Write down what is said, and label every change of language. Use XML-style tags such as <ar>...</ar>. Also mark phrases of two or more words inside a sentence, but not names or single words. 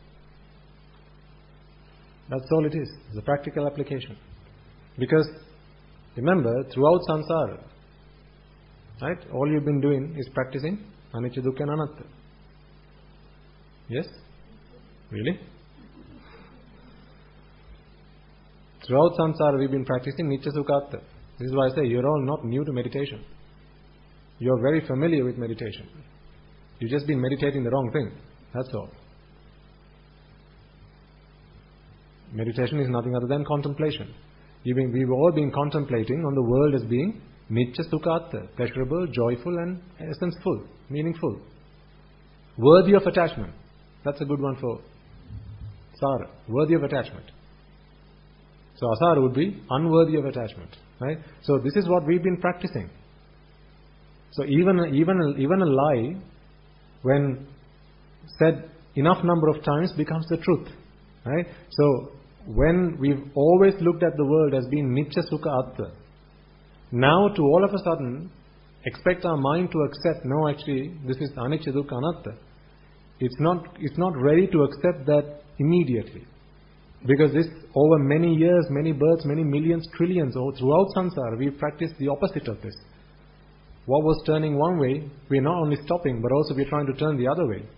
<en>That's all it is. It's a practical application. Because, remember, throughout samsara, right, all you've been doing is practicing</en> <pi>anicca, dukkha</pi> <en>and anatta. Yes? Really? Throughout samsara we've been practicing</en> <pi>nicca, sukha, atta.</pi> <en>This is why I say you're all not new to meditation. You're very familiar with meditation. You've just been meditating the wrong thing. That's all. Meditation is nothing other than contemplation. We've all been contemplating on the world as being</en> <pi>nicca, sukha, atta,</pi> <en>pleasurable, joyful and essence-full, meaningful. Worthy of attachment. That's a good one for sara. Worthy of attachment. So asara would be unworthy of attachment. Right? So this is what we've been practicing. So even a lie, when said enough number of times, becomes the truth. Right? So when we've always looked at the world as being</en> <pi>nicca, sukha, atta,</pi> <en>now to all of a sudden expect our mind to accept, no, actually this is</en> <pi>anicca, dukkha, anatta.</pi> <en>It's not ready to accept that immediately. Because this, over many years, many births, many millions, trillions, or throughout samsara, we've practiced the opposite of this. What was turning one way, we're not only stopping, but also we're trying to turn the other way.</en>